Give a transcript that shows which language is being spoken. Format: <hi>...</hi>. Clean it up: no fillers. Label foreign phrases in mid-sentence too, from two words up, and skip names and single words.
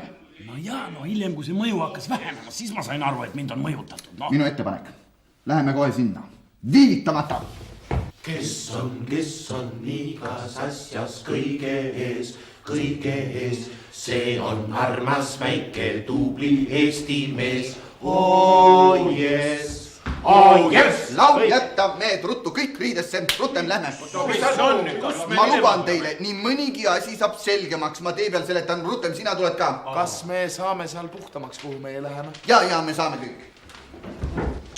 <et>No jaa, no hiljem, kui see mõju hakkas vähenema, siis ma sain aru, et mind on mõjutatud. No. Minu ettepanek. Läheme kohe sinna. Viivitamata. Kes on igas asjas kõige ees, see on armas väike tubli Eestimees.</et> <en>Oh yes! Oh yes!</en> <et>Laul jätta, mehed, ruttu kõik riidesse, rutem lähme. Ma luban teile, nii mõnigi asi saab selgemaks, ma tee peal seletan, rutem, sina tuled ka. Kas me saame seal puhtamaks, kuhu meie läheme? Ja, me saame kõik.</et>